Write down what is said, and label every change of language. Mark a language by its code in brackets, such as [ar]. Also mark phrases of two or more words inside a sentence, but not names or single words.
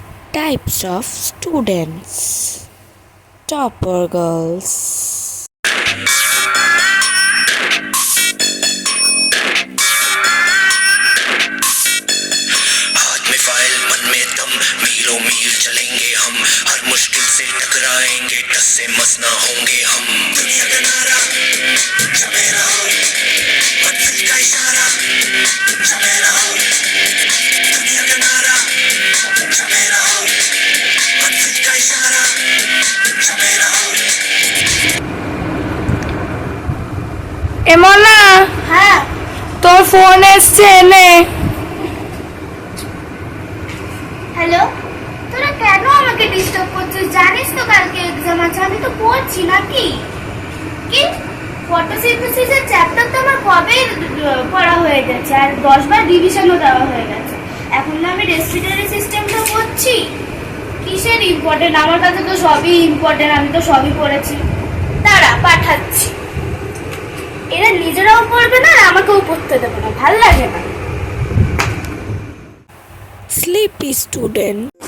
[en] Types of students. Topper girls. [hi] हाथ में फाइल मन में दम मीलों मील चलेंगे हम हर मुश्किल से टकराएंगे टस से मस ना होंगे हम दुनिया का नारा जमे रहो मंजिल का इशारा जमे रहो दुनिया का नारा जमे रहो मंजिल का इशारा जमे रहो [bn] এমনা হ্যাঁ তোর ফোন এসছে এনে হ্যালো তোরা কেন আমাকে ডিস্টার্ব করছিস জানিস তো কালকে এক্সাম আছে আমি তো পড়ছি নাকি কি [en] photosynthesis-er chapter [bn] তো আমার কবে পড়া হয়ে গেছে আর 10 বার রিভিশনও দেওয়া হয়ে গেছে এখন না আমি [en] respiratory system-ta [bn] পড়ছি কিসের ইম্পর্টেন্ট আমার কাছে তো সবই ইম্পর্টেন্ট আমি তো সবই পড়েছি দাঁড়া পাঠাচ্ছি এরা নিজেরাও পড়বে না আর আমাকেও পড়তে দেবে না ভালো লাগে না [en] Sleepy student.